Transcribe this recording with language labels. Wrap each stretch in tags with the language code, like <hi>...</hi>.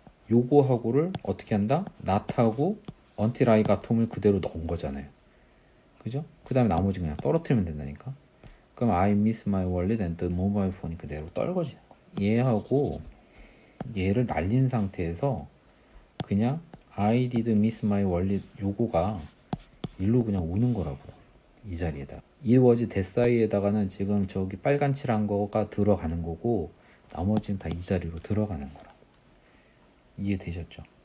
<ko>요거하고를 어떻게 한다? not하고</ko> <en>until I got home</en> <ko>을 그대로 넣은 거잖아요. 그죠? 그 다음에 나머지 그냥 떨어뜨리면 된다니까. 그럼</ko> <en>I miss my wallet and the mobile phone이</en> <ko>그대로 떨궈지는 거야. 얘하고 얘를 날린 상태에서 그냥</ko> <en>I did miss my wallet</en> <ko>요거가 일로 그냥 오는 거라고요. 이 자리에다.</ko> <en>it was that</en> <ko>사이에다가는 지금 저기 빨간 칠한 거가 들어가는 거고 나머지는 다 이 자리로 들어가는 거라고. 이해되셨죠?</ko>